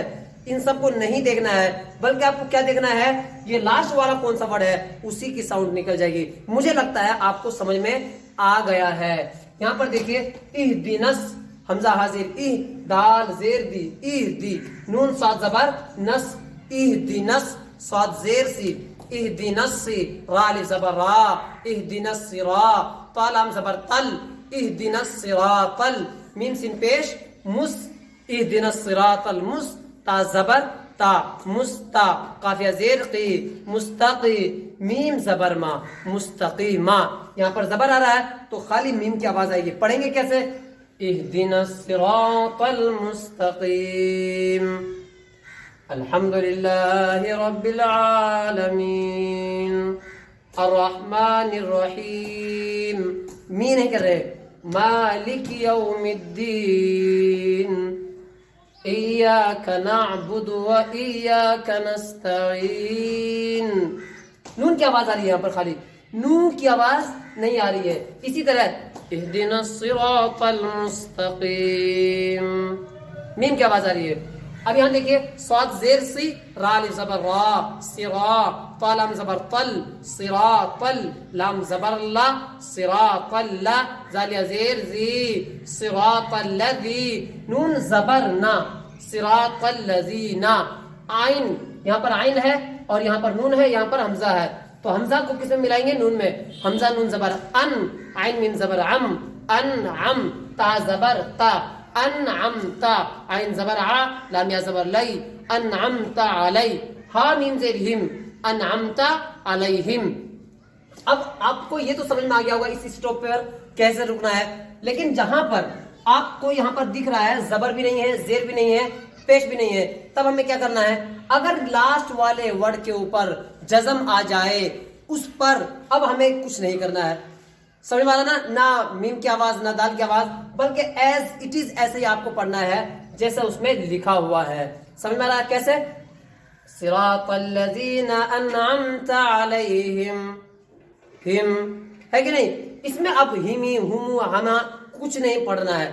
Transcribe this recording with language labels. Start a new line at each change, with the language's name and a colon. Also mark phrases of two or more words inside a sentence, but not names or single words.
Urdu: ان سب کو نہیں دیکھنا ہے، بلکہ آپ کو کیا دیکھنا ہے؟ یہ لاسٹ والا کون سا ورڈ ہے، اسی کی ساؤنڈ نکل جائے گی. مجھے لگتا ہے آپ کو سمجھ میں آ گیا ہے. یہاں پر دیکھیے اہدنس، حمزہ حاضر ای، دال زیر دی، اہدی. نون صاد زبر نس، اہدنس، صاد زیر سی، اہدنس سی، را الف زبر را، اہدنس را، تا لام زبر تل، اہدنس صراط ال. میم سین پیش مس، اہدنس صراط المس، تا زبر تا، مستا، قافیہ زیر قی، مستقی. میم زبر ما، مستقیما. یہاں پر زبر آ رہا ہے تو خالی میم کی آواز آئے گی. پڑھیں گے کیسے؟
Arabic: اہدنا الصراط المستقیم. الحمدللہ رب العالمین الرحمن الرحیم.
Urdu: می نہیں کر رہے.
Arabic: مالک یوم الدین ایاک نعبد و ایاک نستعین.
Urdu: نون کی آواز آ رہی ہے یہاں پر، خالی نون کی آواز نہیں آ رہی ہے. اسی طرح
Arabic: اہدنا الصراط المستقیم،
Urdu: میم کی آواز آ رہی ہے. اب یہاں دیکھیے صاد زیر سی، را الف زبر را، صرا، طا لام زبر طل، صراط ال، لام زبر لا، صراط لا، زالیا زیر زی، صراط الذی. نون زبر نا، صراط الذین. عین، یہاں پر عین ہے اور یہاں پر نون ہے، یہاں پر حمزہ ہے. تو حمزہ کو کس میں ملائیں گے؟ نون میں. حمزہ نون زبر ان، عین میم زبر عم، انعم، تا زبر تا، انعمت، عین زبر ع، لام یا زبر لی، انعمت علی، ہا میم زیر ہم، انعمت علیہم. اب آپ کو یہ تو سمجھ میں آ گیا ہوگا اس اسٹاپ پر کیسے رکنا ہے. لیکن جہاں پر آپ کو یہاں پر دکھ رہا ہے زبر بھی نہیں ہے، زیر بھی نہیں ہے، پیش بھی نہیں ہے، تب ہمیں کیا کرنا ہے؟ اگر لاسٹ والے ورڈ کے اوپر جزم آ جائے اس پر اب ہمیں کچھ نہیں کرنا ہے، سمجھ میں آ رہا نا، نا میم کی آواز نا دال کی آواز، بلکہ
English: as it is
Urdu: ایسے ہی آپکو پڑھنا ہے جیسے اسمیں لکھا ہوا ہے. سمجھ میں آ رہا ہے کیسے?
Arabic: صراط الذين أنعمت عليهم,
Urdu: ہم ہے کہ نہیں، اسمیں اب ہمی ہمو ہما کچھ نہیں پڑھنا ہے.